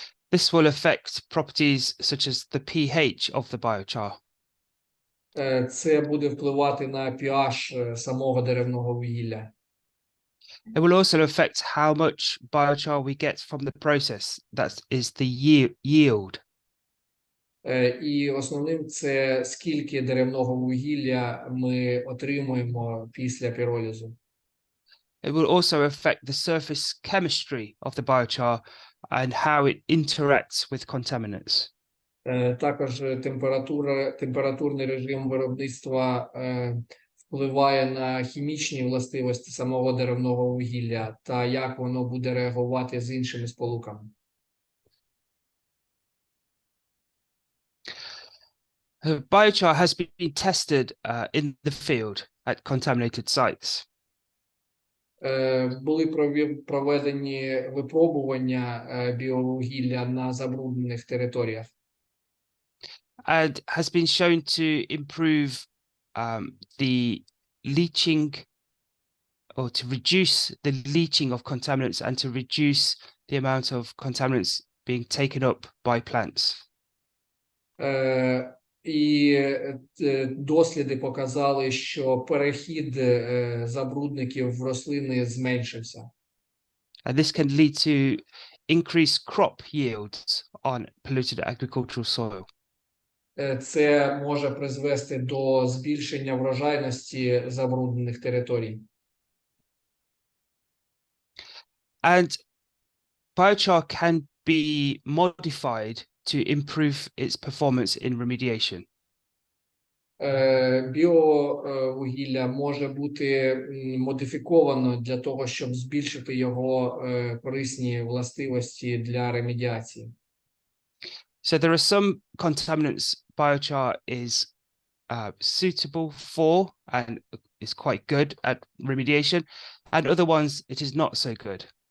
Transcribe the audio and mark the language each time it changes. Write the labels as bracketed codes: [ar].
[en] This will affect properties such as the pH of the biochar. [uk] Це буде впливати на pH самого деревного вугілля. [en] It will also affect how much biochar we get from the process. That is the yield. [uk] І основним це скільки деревного вугілля ми отримуємо після піролізу. [en] It will also affect the surface chemistry of the biochar and how it interacts with contaminants. [uk] Також температурний режим виробництва впливає на хімічні властивості самого деревного вугілля та як воно буде реагувати з іншими сполуками. [en] Biochar has been tested in the field at contaminated sites. [uk] Були проведені випробування біовугілля на забруднених територіях. [en] And has been shown to improve the leaching, or to reduce the leaching of contaminants and to reduce the amount of contaminants being taken up by plants. [uk] І досліди показали, що перехід забрудників в рослини зменшився. [en] And this can lead to increased crop yields on polluted agricultural soil. [uk] Це може призвести до збільшення врожайності забруднених територій. [en] And biochar can be modified to improve its performance in remediation. [uk] Біовугілля може бути модифіковано для того, щоб збільшити його корисні властивості для ремедіації. [en] So there are some contaminants biochar is suitable for and is quite good at remediation, and other ones it is not so good.